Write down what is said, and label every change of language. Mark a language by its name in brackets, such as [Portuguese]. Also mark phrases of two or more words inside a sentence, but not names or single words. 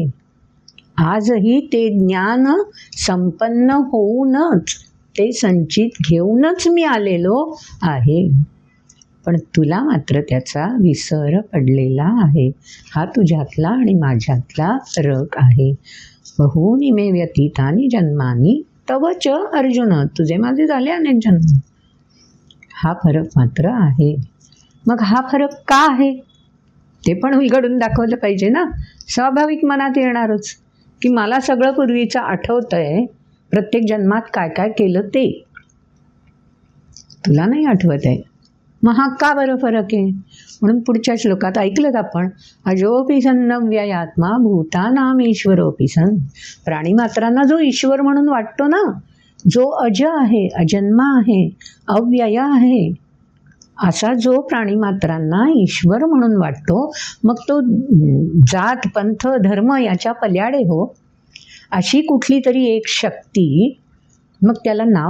[Marathi] आजही ते ज्ञान संपन्न होऊनच, ते संचित घेऊनच मी आलेलो आहे. पण तुला मात्र त्याचा विसर पडलेला आहे. हा तुझ्यातला आणि माझ्यातला फरक आहे. [Sanskrit] बहूनी मे व्यतीतानि जन्मानी तव च अर्जुन, [Marathi] तुझे माझे झाले अनेक जन्म. हा फरक मात्र आहे. मग हा फरक का आहे ते पण उलगडून दाखवलं पाहिजे ना. स्वाभाविक मनात येणारच की मला सगळं पूर्वीचं आठवतंय, प्रत्येक जन्मात काय काय केलं ते तुला नाही आठवत आहे. मग हा का बरं फरक आहे? म्हणून पुढच्या श्लोकात ऐकलं आपण, [Sanskrit] अजोपी सन्न व्ययात्मा भूतानाम ईश्वरोपी सन. [Marathi] प्राणीमात्रांना जो ईश्वर म्हणून वाटतो ना, जो अज आहे, अजन्मा आहे, अव्यय आहे, असा जो प्राणीमात्रांना ईश्वर म्हणून वाटतो, मग तो जात पंथ धर्म याच्या पल्याडे हो, अशी कुठली तरी एक शक्ती, मग त्याला नाव